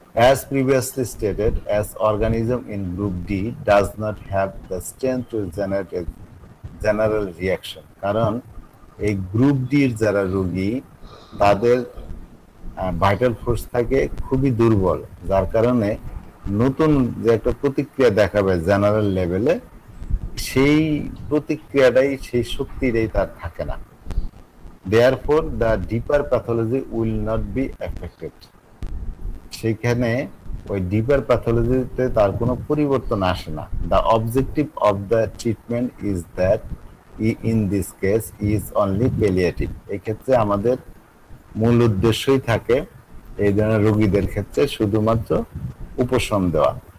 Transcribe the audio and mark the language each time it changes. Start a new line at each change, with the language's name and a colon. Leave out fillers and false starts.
English: As previously stated, as organism in group D does not have the strength to generate a general reaction,
Bangla: কারণ এই group ডির যারা রোগী তাদের vital force থাকে খুবই দুর্বল, যার কারণে নতুন যে একটা প্রতিক্রিয়া দেখাবে জেনারেল লেভেলে, সেই প্রতিক্রিয়াটাই, সেই শক্তিটাই তার থাকে না।
English: Therefore, the deeper pathology will not be affected.
Bangla: সেখানে ওই ডিপার প্যাথোলজিতে তার কোনো পরিবর্তন আসে না।
English: The objective of the treatment is that in this case is only palliative.
Bangla: এক্ষেত্রে আমাদের মূল উদ্দেশ্যই থাকে এই ধরনের রোগীদের ক্ষেত্রে শুধুমাত্র উপশম দেওয়া।